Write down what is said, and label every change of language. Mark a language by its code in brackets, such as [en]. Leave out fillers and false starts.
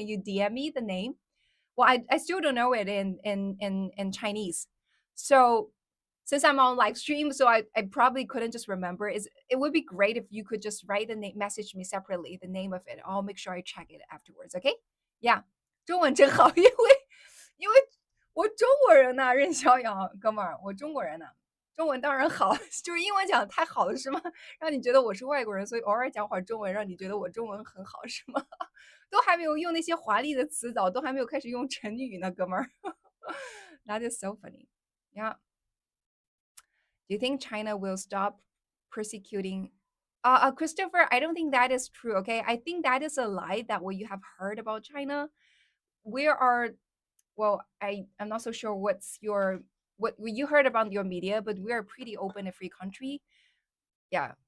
[en] Can you DM me the name? Well, I still don't know it in Chinese. So since I'm on live stream, so I probably couldn't just remember. Is it would be great if you could just write the name, message me separately the name of it. I'll make sure I check it afterwards. Okay? Yeah. [zh] 中文真好，因为我中国人呐、任逍遥哥们儿，我中国人呐、中文当然好，就是英文讲得太好了是吗？让你觉得我是外国人，所以偶尔讲会儿中文，让你觉得我中文很好是吗？都还没有用那些华丽的词藻，都还没有开始用成语呢，哥们儿。 [en] That is so funny. Yeah. Do you think China will stop persecuting? Christopher, I don't think that is true. Okay, I think that is a lie that what you have heard about China. We are, well, I'm not so sure what's your what you heard about your media, but we are a pretty open and free country. Yeah.